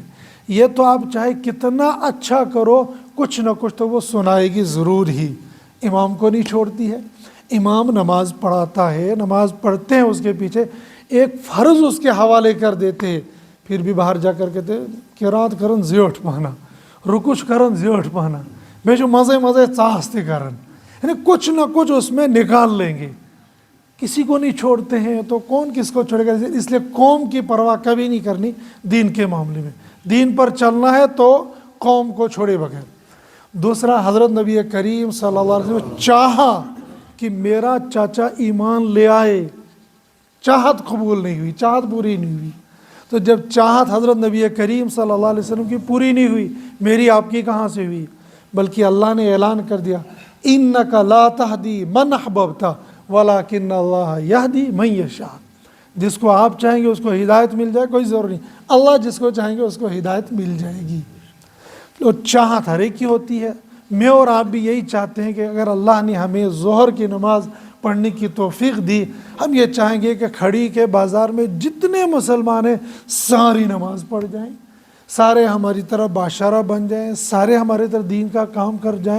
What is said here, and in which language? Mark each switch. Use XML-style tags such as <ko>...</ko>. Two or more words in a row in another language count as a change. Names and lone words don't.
<ur>یہ تو آپ چاہے کتنا اچھا کرو، کچھ نہ کچھ تو وہ سنائے گی ضرور ہی۔ امام کو نہیں چھوڑتی ہے، امام نماز پڑھاتا ہے، نماز پڑھتے ہیں اس کے پیچھے، ایک فرض اس کے حوالے کر دیتے ہیں، پھر بھی باہر جا کر کہتے</ur> <ks>قرات کرن زیوٹ پانا، رکوش کرن زیوٹ پانا،</ks> <ur>بے جو مزے مزے چاہتے کرن، یعنی کچھ نہ کچھ اس میں نکال لیں گے۔ کسی کو نہیں چھوڑتے ہیں تو کون کس کو چھوڑے گا؟ اس لیے قوم کی پرواہ کبھی نہیں کرنی دین کے معاملے میں۔ دین پر چلنا ہے تو قوم کو چھوڑے بغیر۔ دوسرا، حضرت نبی کریم</ur> <ar>صلی اللہ علیہ وسلم</ar> <ur>چاہا کہ میرا چاچا ایمان لے آئے، چاہت قبول نہیں ہوئی، چاہت پوری نہیں ہوئی۔ تو جب چاہت حضرت نبی کریم</ur> <ar>صلی اللہ علیہ وسلم</ar> <ur>کی پوری نہیں ہوئی، میری آپ کی کہاں سے ہوئی؟ بلکہ اللہ نے اعلان کر دیا</ur> <ar>اِنَّكَ لَا تَهْدِي مَنْ أَحْبَبْتَ وَلَكِنَّ اللَّهَ يَهْدِي مَنْ يَشَاءُ۔</ar> <ur>جس کو آپ چاہیں گے اس کو ہدایت مل جائے، کوئی ضرور نہیں، اللہ جس کو چاہیں گے اس کو ہدایت مل جائے گی۔ تو چاہت ہر ایک کی ہوتی ہے۔ میں اور آپ بھی یہی چاہتے ہیں کہ اگر اللہ نے ہمیں ظہر کی نماز پڑھنے کی توفیق دی، ہم یہ چاہیں گے کہ کھڑی کے بازار میں جتنے مسلمان ہیں ساری نماز پڑھ جائیں، سارے ہماری طرح باشارہ بن جائیں، سارے ہمارے طرح دین کا کام کر جائیں۔</ur>